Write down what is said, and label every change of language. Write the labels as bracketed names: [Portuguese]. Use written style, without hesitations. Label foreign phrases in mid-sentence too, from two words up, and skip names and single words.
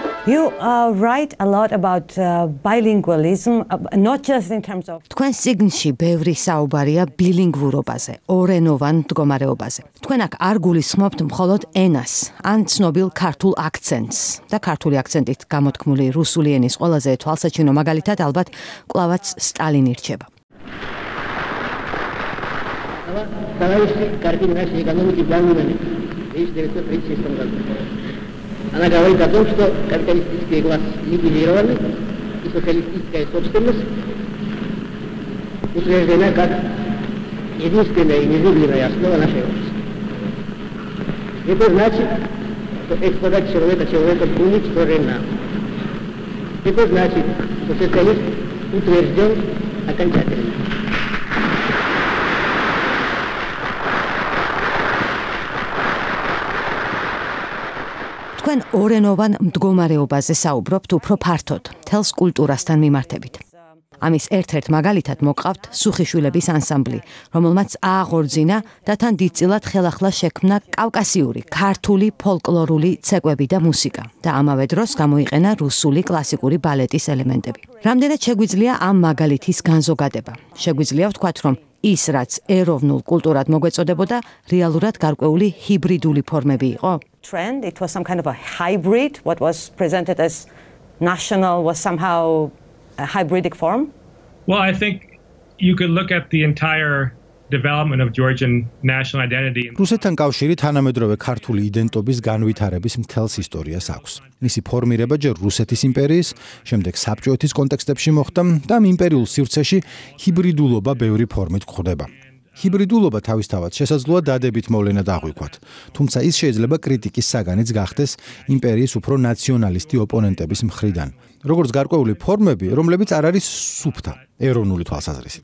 [English] You write a lot about bilingualism, not just in terms of [Georgian] თქვენ სიგნში ბევრი საუბარია ბილინგვურობაზე, ორენოვან მდგომარეობაზე. თქვენ აქ არ გულისხმობთ მხოლოდ ენას, ან ცნობილ ქართულ აქცენტს და ქართული აქცენტით გამოთქმული რუსული ენის ყველაზე თვალსაჩინო მაგალითად ალბათ კვლავაც სტალინი რჩება. [Russian] Товарищи, картина нашей экономики планированы в 1936 году. Она говорит о том, что капиталистический класс ликвидирован и социалистическая собственность утверждена как единственная и незыблемая основа нашей общества. Это значит, что эксплуатация человека уничтожена. Это значит, что социализм утвержден окончательно. [Georgian] თქვენ ორენოვან მდგომარეობაზე საუბრობთ უფრო ფართოდ, თელს კულტურასთან მიმართებით. ამის ერთ-ერთ მაგალითად მოყავთ სუხიშვილების ანსამბლი, რომელმაც ააღორძინა და თან დიდწილად ხელახლა შექმნა კავკასიური, ქართული ფოლკლორული ცეკვები და მუსიკა და ამავე დროს გამოიყენა რუსული კლასიკური ბალეტის ელემენტები. რამდენად შეგვიძლია ამ მაგალითის განზოგადება? შეგვიძლია ვთქვათ, რომ ის, რაც ეროვნულ კულტურად მოგვეწოდებოდა, რეალურად გარკვეული ჰიბრიდული ფორმები იყო? [English] trend. It was some kind of a hybrid. What was presented as national was somehow a hybridic form. Well, I think you could look at the entire development of Georgian national identity. [Georgian] რუსეთთან კავშირი თანამედროვე ქართული იდენტობის განვითარების მთელს ისტორიას აქვს. მისი ფორმირება ჯერ რუსეთის იმპერიის, შემდეგ საბჭოეთის კონტექსტებში მოხდა და ამ იმპერიულ სივრცეში ჰიბრიდულობა ბევრი ფორმით გვხვდება. ჰიბრიდულობა თავისთავად შესაძლოა დადებით მოვლენად აღვიქვათ, თუმცა ის შეიძლება კრიტიკის საგანიც გახდეს იმპერიის უფრო ნაციონალისტი ოპონენტების მხრიდან, როგორც გარკვეული ფორმები, რომლებიც არ არის სუფთა ეროვნული თვალსაზრისით.